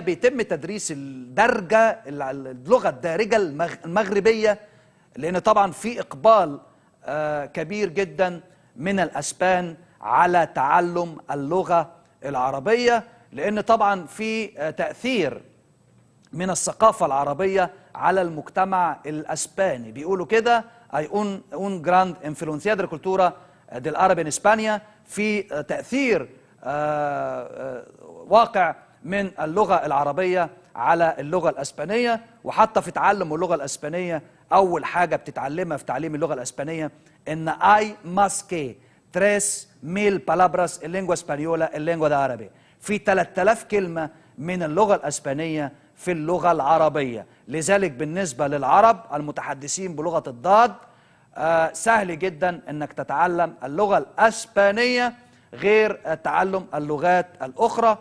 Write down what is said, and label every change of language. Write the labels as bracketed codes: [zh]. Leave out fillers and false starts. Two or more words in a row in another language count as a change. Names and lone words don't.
[ar] بيتم تدريس الدرجة اللغة الدارجة المغربية، لأن طبعا في إقبال كبير جدا من الأسبان على تعلم اللغة العربية، لأن طبعا في تأثير من الثقافة العربية على المجتمع الأسباني. بيقولوا كده أي [es] un gran influencia de la cultura del árabe en España، [ar] في تأثير واقع من اللغة العربية على اللغة الأسبانية. وحتى في تعلم اللغة الأسبانية أول حاجة بتتعلمها في تعليم اللغة الأسبانية إن [es] hay más que 3000 palabras en lengua española en lengua de árabe، [ar] في 3000 كلمة من اللغة الأسبانية في اللغة العربية. لذلك بالنسبة للعرب المتحدثين بلغة الضاد سهل جدا أنك تتعلم اللغة الأسبانية غير تعلم اللغات الأخرى.